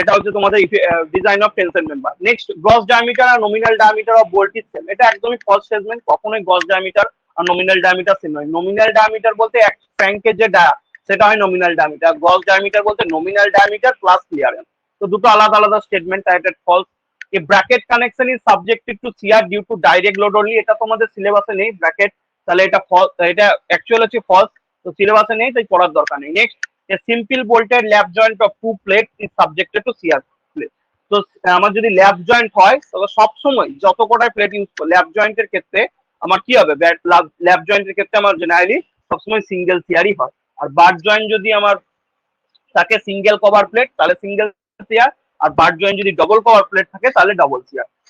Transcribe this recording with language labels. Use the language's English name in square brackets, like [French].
[Bangla] এটা হচ্ছে তোমাদের design of tension member. Next, [English] Gross diameter আর nominal diameter of bolt is same. [Bangla] এটা একদমই ফলস স্টেটমেন্ট, কখনোই গ্রস ডায়ামিটার আর নমিনাল ডায়ামিটার সেম নয়। নমিনাল ডায়ামিটার বলতে এক ফ্র্যাঙ্কের যে ডায়া সেটা হয় নমিনাল ডায়ামিটার, গ্রস ডায়ামিটার বলতে নমিনাল ডায়ামিটার প্লাস ক্লিয়ারেন্স। তো দুটো আলাদা আলাদা স্টেটমেন্ট, তাই এটা false. [English] A bracket connection is subjected to shear due to direct load only। [Bangla] এটা তোমাদের সিলেবাসে নেই ব্র্যাকেট, তাহলে এটা ফলস, এটা অ্যাকচুয়াল হচ্ছে ফলস, তো সিলেবাসে নেই তাই পড়ার দরকার নেই। [English] Next, a simple bolted lap joint of two plates is subjected to shear plate। [Bangla] তো আমার যদি ল্যাপ জয়েন্ট হয় তবে সবসময় যত কটাই প্লেট ইউজ করো ল্যাপ জয়েন্টের ক্ষেত্রে আমার কি হবে, ল্যাপ জয়েন্টের ক্ষেত্রে আমার জেনারেলি সবসময় সিঙ্গেল শিয়ারই হয়। আর বার জয়েন্ট যদি আমার থাকে সিঙ্গেল কভার প্লেট তাহলে সিঙ্গেল শিয়ার, আর বার জয়েন্ট যদি ডবল কভার প্লেট থাকে তাহলে ডবল শিয়ার।